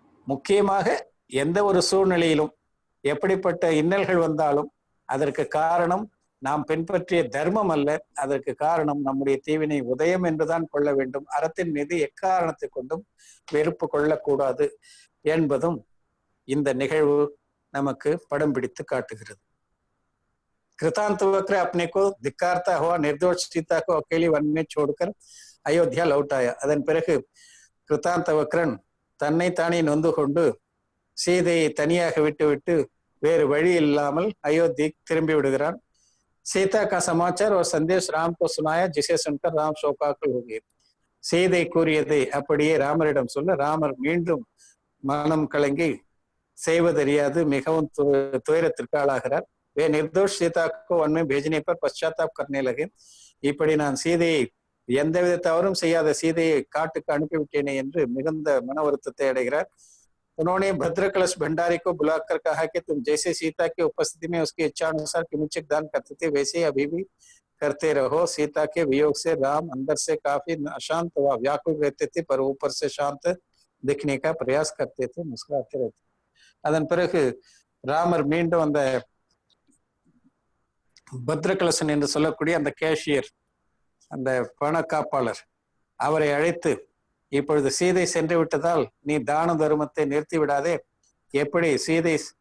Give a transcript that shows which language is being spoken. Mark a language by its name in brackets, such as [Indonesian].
[Tamil] முக்கியமாக எந்த ஒரு சூழ்நிலையிலும் எப்படிப்பட்ட இன்னல்கள் வந்தாலும் அதற்கு காரணம் நாம் பின்பற்றிய தர்மம் அல்ல, அதற்கு காரணம் நம்முடைய தீவினை உதயம் என்றுதான் கொள்ள வேண்டும். அறத்தின் மீது எக்காரணத்தை கொண்டும் வெறுப்பு கொள்ளக்கூடாது என்பதும் இந்த நிகழ்வு நமக்கு படம் பிடித்து காட்டுகிறது. [Hindi] कृतांत वक्र अपने को धिक्कारता हुआ निर्दोष सीता को अकेली वन में छोड़कर अयोध्या लौटाया. [Tamil] அதன் பிறகு கிருத்தாந்த வக்ரன் தன்னை தானே நொந்து கொண்டு சீதையை தனியாக விட்டு வேறு வழி இல்லாமல் அயோத்தி திரும்பி விடுகிறான். [Hindi] सीता का समाचार और संदेश राम को सुनाया, जिसे सुनकर राम शोकाकुल हो गए. [Tamil] சீதை கூறியதை அப்படியே ராமரிடம் சொல்ல ராமர் மீண்டும் மனம் கலங்கி செய்வதறியாது மிகவும் துயரத்திற்கு ஆளாகிறார். [Hindi] वे निर्दोष सीता को वन में भेजने पर पश्चाताप करने लगे. [Tamil] இப்படி நான் சீதையை எந்தவித தவறும் செய்யாத சீதையை காட்டுக்கு அனுப்பிவிட்டேனே என்று மிகுந்த மன வருத்தத்தை அடைகிறார். [Hindi] उन्होंने भद्रकलश भंडारी को बुलाकर कहा कि तुम जैसे सीता की उपस्थिति में उसकी इच्छा अनुसार किंचित दान करते थे वैसे ही अभी भी करते रहो. सीता के वियोग से राम अंदर से काफी अशांत व व्याकुल रहते थे, पर ऊपर से शांत दिखने का प्रयास करते थे, मुस्कुराते रहते. [Tamil] அதன் பிறகு ராமர் மீண்டும் அந்த பத்ரகலசன் என்று சொல்லக்கூடிய அந்த கேஷியர், அந்த பண காப்பாளர், அவரை அழைத்து இப்பொழுது சீதை சென்று விட்டதால் நீ தான தர்மத்தை நிறுத்தி விடாதே, எப்படி சீதை